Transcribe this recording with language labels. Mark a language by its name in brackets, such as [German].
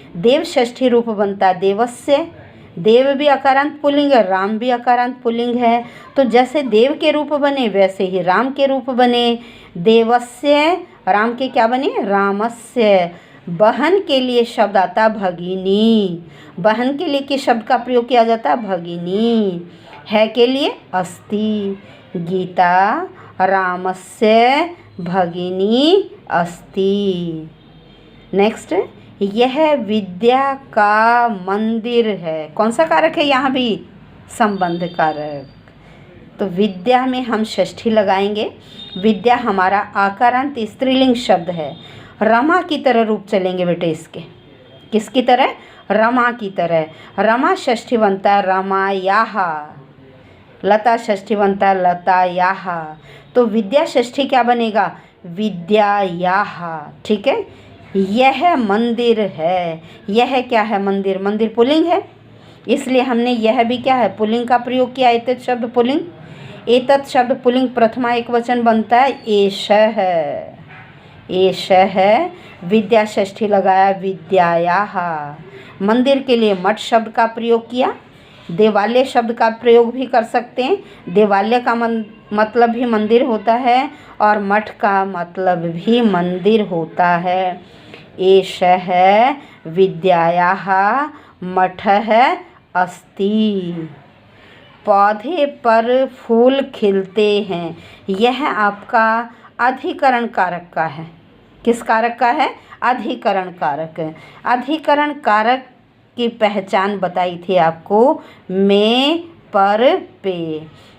[Hindi] देव षष्ठी रूप बनता है देवस्य। देव भी अकारांत पुल्लिंग है, राम भी अकारांत पुल्लिंग है, तो जैसे देव के रूप बने वैसे ही राम के रूप बने। देवस्य, राम के क्या बने? रामस्य। बहन के लिए शब्द आता भगिनी। बहन के लिए किस शब्द का प्रयोग किया जाता है? भगिनी। है के लिए अस्ति। [Sanskrit] गीता रामस्य भगिनी अस्ति। [Hindi] नेक्स्ट, यह विद्या का मंदिर है। कौन सा कारक है यहाँ भी? संबंध कारक। तो विद्या में हम षष्ठी लगाएंगे। विद्या हमारा आकारांत स्त्रीलिंग शब्द है। रमा की तरह रूप चलेंगे बेटे इसके। किसकी तरह? रमा की तरह। रमा षष्ठी बनता है रमायाः। लता षष्ठी बनता है लतायाः। तो विद्या षष्ठी क्या बनेगा? विद्यायाः। ठीक है। यह मंदिर है। यह क्या है? मंदिर। मंदिर पुल्लिंग है, इसलिए हमने यह भी क्या है? पुल्लिंग का प्रयोग किया। एतत् शब्द पुल्लिंग। एतत् शब्द पुल्लिंग प्रथमा एकवचन बनता है एषः। एषः। विद्या षष्ठी लगाया विद्यायाः। मंदिर के लिए मठ शब्द का प्रयोग किया। देवालय शब्द का प्रयोग भी कर सकते हैं। देवालय का मतलब भी मंदिर होता है और मठ का मतलब भी मंदिर होता है। [Sanskrit] एषः विद्यायाः मठः अस्ति। [Hindi] पौधे पर फूल खिलते हैं। यह आपका अधिकरण कारक का है। किस कारक का है? अधिकरण कारक। अधिकरण कारक की पहचान बताई थी आपको में, पर, पे।